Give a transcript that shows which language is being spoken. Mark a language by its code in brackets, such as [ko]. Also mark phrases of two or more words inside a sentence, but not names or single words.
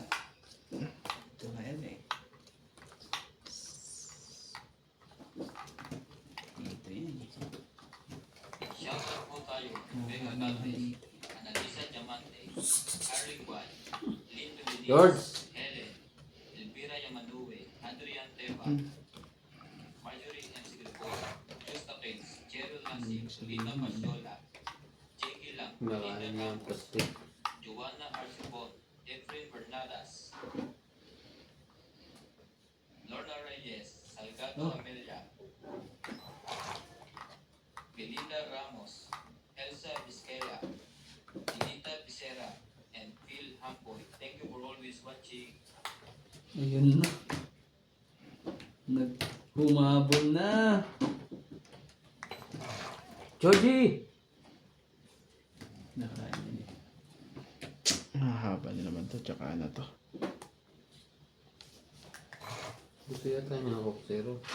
[tl] Ito ka yan eh. Dito yan. Shoutout po tayo. Vega Galvez, Analisa Diamante, Harry Guay, Lindo George. Denise, Helen, Elvira Yamanue, Adrian Teva, Marjorie M. Sigripola, Justa Prince, Cheryl Lasik, Lina Pasiola, Jiggy Lang, Nakain Linda niya yung Campos, plastic. Joanna Arcibon, Efren Bernadas, Lorna Reyes, Salgado Amelia, Belinda Ramos, Elsa Vizquela, Dinita Becerra, [en] and Phil Hampoy. Thank you for always watching. [tl] Ayun na. Humabol na. Georgie! Nakain. Mahaba na naman to, tsaka na to. Gusto yata niya ako, zero.